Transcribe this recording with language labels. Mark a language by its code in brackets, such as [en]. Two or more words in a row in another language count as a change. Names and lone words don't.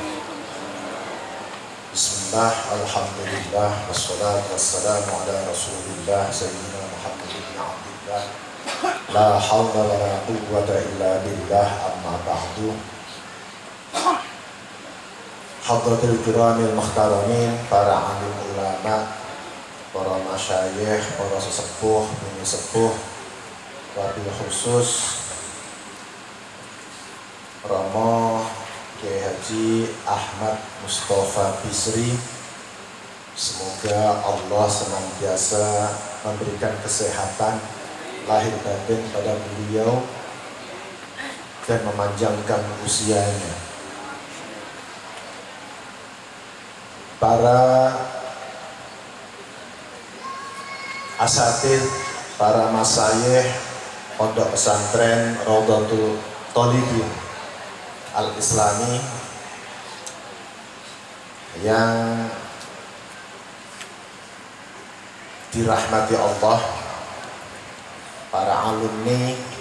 [ar] بسم الله، الحمد لله، والصلاة والسلام على رسول الله سيدنا محمد بن عبد الله. لا حول ولا قوة إلا بالله، أما بعد. حضرات الكرام المحترمين, [id] para alim ulama, para masyayikh, para sesepuh, bini sepuh, [ar] وبالخصوص [id] Romo Kiai Haji Ahmad Mustafa Bisri. Semoga Allah senantiasa memberikan kesehatan lahir batin pada beliau dan memanjangkan usianya. Para asatidz, para masyayikh pondok pesantren Raudhatul Thalibin Al-Islami yang dirahmati Allah, para alumni,